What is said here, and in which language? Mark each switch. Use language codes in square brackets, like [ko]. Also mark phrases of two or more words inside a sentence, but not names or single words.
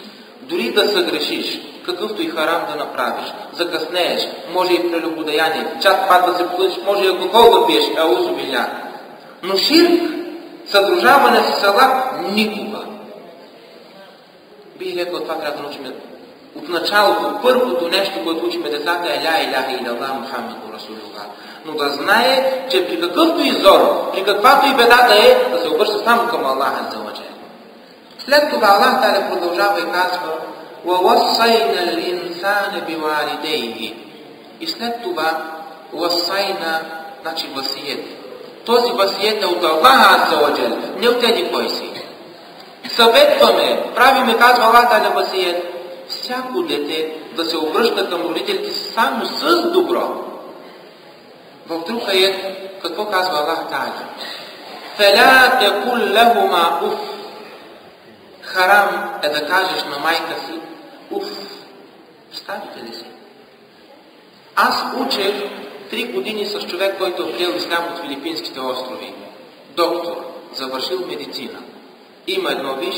[bg] Дори да съгрешиш, какъвто и харам да направиш, закъснееш, може и прелюбодеяние, час пак да се послушиш, може и алкохол да пиеш, [ar] أعوذ بالله. [bg] Но ширк, съдружаване с Аллах, никога. Бих рекал, това трябва да научим от началото. Първото нещо, което учиме децата е [ar] لا إله إلا الله محمد رسول الله. [bg] Но да знае, че при какъвто и зор, при каквато и беда да е, да се обръща само към Аллах Азза ва Джал. След това Аллах Таля продължава и казва: [ar] وَوَصَّيْنَا الْإِنسَانَ بِوَالِدَيْهِ. [bg] И след това وَصَّيْنَا, значи васиет. Този васиет е от Аллах Азза ва Джал, не от еди кой си. Съветваме, правиме, казва Аллах Таля, васиет, всяко дете да се обръща към родителите само с добро. В друг аят, какво казва Аллах Таля? [ar] فَلَا تَقُلْ لَهُمَا أُفْ. [bg] Харам е да кажеш на майка си уф. Представите ли си? Аз учех 3 години с човек, който е приел ислям от Филипинските острови. Доктор, завършил медицина. Има едно висше.